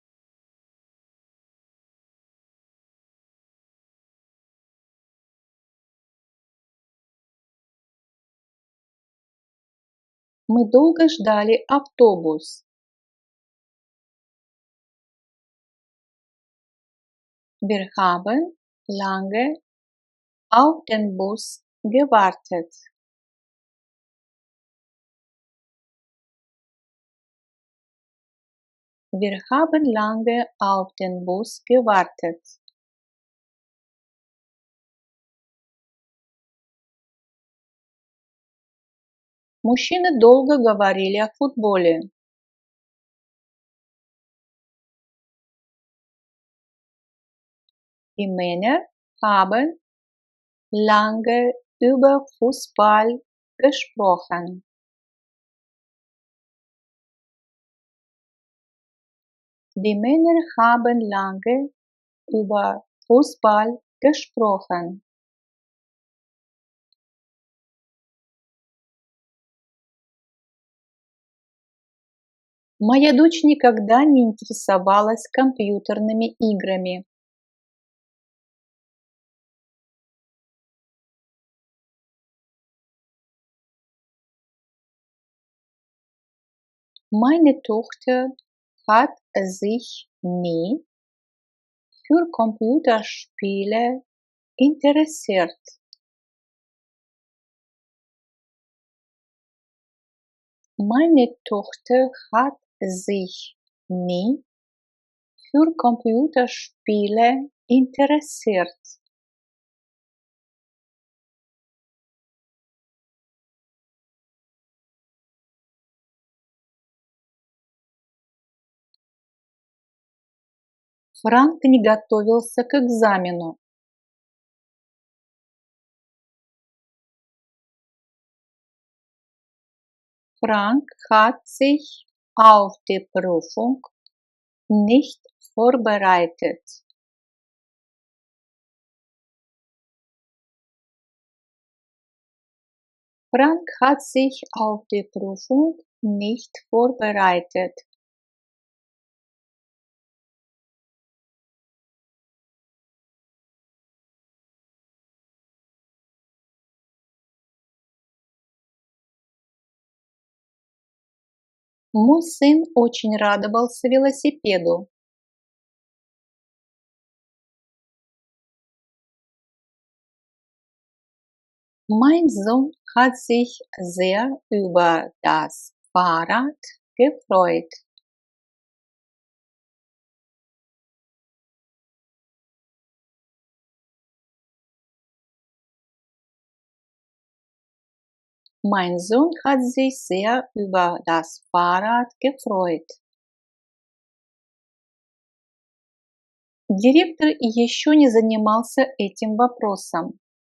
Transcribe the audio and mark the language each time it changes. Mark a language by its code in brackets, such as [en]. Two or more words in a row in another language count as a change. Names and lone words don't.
[ru] Мы долго ждали автобус. [de] Wir haben lange auf den Bus gewartet. Wir haben lange auf den Bus gewartet. [ru] Мужчины долго говорили о футболе. [de] Die Männer haben lange über Fußball gesprochen. Die Männer haben lange über Fußball gesprochen. [ru] Моя дочь никогда не интересовалась компьютерными играми. [de] Meine Tochter hat sich nie für Computerspiele interessiert. Meine Tochter hat sich nie für Computerspiele interessiert. [ru] Франк не готовился к экзамену. [de] Frank hat sich auf die Prüfung nicht vorbereitet. Frank hat sich auf die Prüfung nicht vorbereitet. [ru] Мой сын очень радовался велосипеду. [de] Mein Sohn hat sich sehr über das Fahrrad gefreut. Mein Sohn hat sich sehr über das Fahrrad gefreut. [ru] Директор еще не занимался этим вопросом.